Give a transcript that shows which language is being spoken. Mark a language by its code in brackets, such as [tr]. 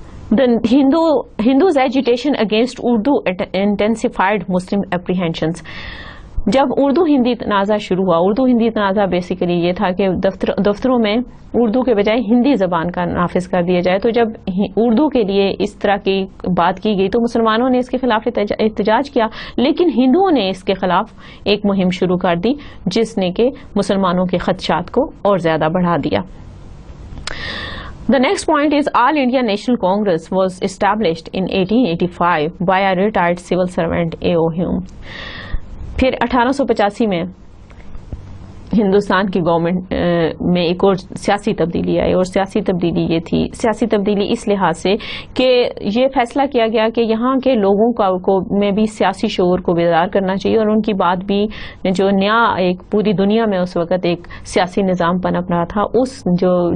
[en] The Hindus' agitation against Urdu intensified Muslim apprehensions. [ur] جب اردو ہندی تنازع شروع ہوا, اردو ہندی تنازع بیسیکلی یہ تھا کہ دفتروں میں اردو کے بجائے ہندی زبان کا نافذ کر دیا جائے. تو جب اردو کے لیے اس طرح کی بات کی گئی تو مسلمانوں نے اس کے خلاف احتجاج کیا لیکن ہندوؤں نے اس کے خلاف ایک مہم شروع کر دی جس نے کہ مسلمانوں کے خدشات کو اور زیادہ بڑھا دیا. [en] The next point is All India National Congress was established in 1885 by a retired civil servant A.O. Hume. [ur] پھر 1885 میں ہندوستان کی گورنمنٹ میں ایک اور سیاسی تبدیلی آئی, اور سیاسی تبدیلی یہ تھی, سیاسی تبدیلی اس لحاظ سے کہ یہ فیصلہ کیا گیا کہ یہاں کے لوگوں کو میں بھی سیاسی شعور کو بیدار کرنا چاہیے, اور ان کی بات بھی جو نیا ایک پوری دنیا میں اس وقت ایک سیاسی نظام پنپ رہا تھا, اس جو